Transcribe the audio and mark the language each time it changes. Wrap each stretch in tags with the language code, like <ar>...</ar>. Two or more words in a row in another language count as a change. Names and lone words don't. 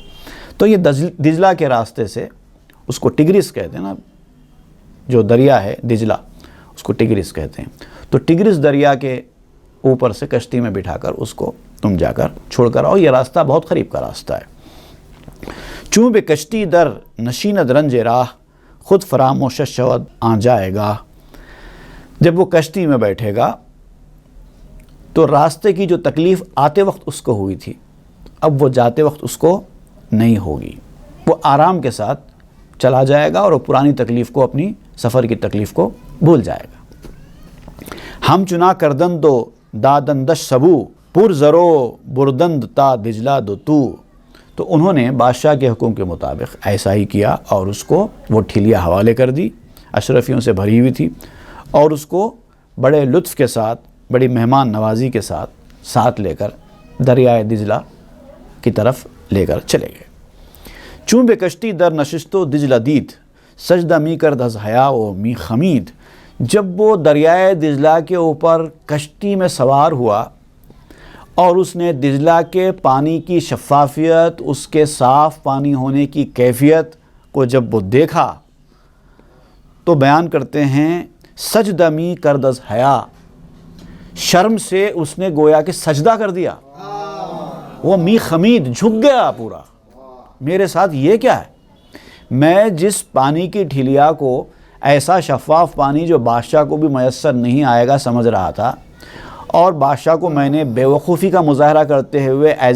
<ur>تو یہ دجلہ کے راستے سے، اس کو ٹگرس کہتے ہیں نا، جو دریا ہے دجلہ اس کو ٹگرس کہتے ہیں، تو ٹگرس دریا کے اوپر سے کشتی میں بٹھا کر اس کو تم جا کر چھوڑ کر آؤ۔ یہ راستہ بہت قریب کا راستہ ہے۔</ur> <fa>چوں بے کشتی در نشیند رنج راہ، خود فراموش شود</fa> <ur>آ جائے گا۔ جب وہ کشتی میں بیٹھے گا تو راستے کی جو تکلیف آتے وقت اس کو ہوئی تھی، اب وہ جاتے وقت اس کو نہیں ہوگی، وہ آرام کے ساتھ چلا جائے گا اور وہ پرانی تکلیف کو، اپنی سفر کی تکلیف کو بھول جائے گا۔</ur> <fa>ہم چنا کردن دو دادندش سبو، پر زرو بردند تا دجلہ دو</fa> <ur>تو انہوں نے بادشاہ کے حکم کے مطابق ایسا ہی کیا، اور اس کو وہ ٹھیلیاں حوالے کر دی، اشرفیوں سے بھری ہوئی تھی، اور اس کو بڑے لطف کے ساتھ، بڑی مہمان نوازی کے ساتھ لے کر دریائے دجلہ کی طرف لے کر چلے گئے۔</ur> <fa>چون بے کشتی در نشستو دجلہ دید، سجدہ می کرد از حیا و می خمید۔</fa> <ur>جب وہ دریائے دجلہ کے اوپر کشتی میں سوار ہوا اور اس نے دجلہ کے پانی کی شفافیت، اس کے صاف پانی ہونے کی کیفیت کو جب وہ دیکھا تو بیان کرتے ہیں</ur> <fa>سجدہ می کرد از حیا،</fa> <ur>شرم سے اس نے گویا کہ سجدہ کر دیا، وہ</ur> <fa>می خمید،</fa> <ur>جھک گیا پورا، میرے ساتھ یہ کیا ہے؟ میں جس پانی کی ٹھیلیا کو، ایسا شفاف پانی جو بادشاہ کو بھی میسر نہیں آئے گا سمجھ رہا تھا، اور بادشاہ کو میں نے بے وقوفی کا مظاہرہ کرتے ہوئے ایز</ur>